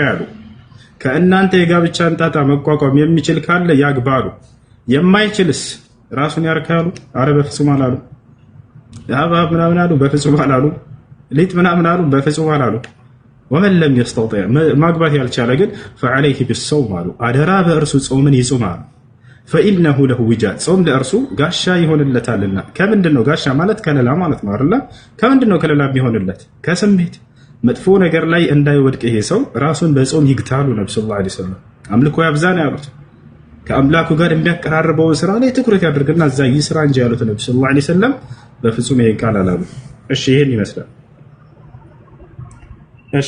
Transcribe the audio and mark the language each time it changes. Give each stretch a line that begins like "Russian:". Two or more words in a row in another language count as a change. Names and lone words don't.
Amharic: አሉ ከእናንተ የጋብቻን ጣጣ መቋቋም የሚችል ካለ ያግባሉ፣ የማይችልስ ራሱን ያርካሉ። አረ በፍጹም አላሉ። ያባብ ምናምን አሉ፣ በፍጹም አላሉ። ሊጥ ምናምን አሉ፣ በፍጹም አላሉ።
Arabic: ومن لم يستطع
Amharic: ማግባት ያልቻለ ግን
Arabic: فعليه بالصوم
Amharic: አሉ አደራ በእርሱ ጾምን ይጾማል።
Arabic: فإنه له وجاء
Amharic: ጾም ለእርሱ ጋሻ ይሆንለታልና። ከምንድን ነው ጋሻ ማለት? ከለላ ማለት ነው አይደል? ከምንድን ነው ከለላ የሚሆንለት? ከስሜት መጥፎ ነገር ላይ እንዳይወድቅ ይሄ ሰው ራሱን በጾም ይግታሉ። ነብዩ
Arabic: صلى الله عليه وسلم
Amharic: አምልኮ ያብዛን ያሉት ከአምላኩ ጋር የሚያቀራርበው ስራ ላይ ትኩረት ያድርግና እዛ ይስራ እንጂ ያሉት ነብዩ
Arabic: صلى الله عليه وسلم
Amharic: በፍጹም ይሄን ቃል አላሉ። እሺ ይሄን ይመስላል። እሺ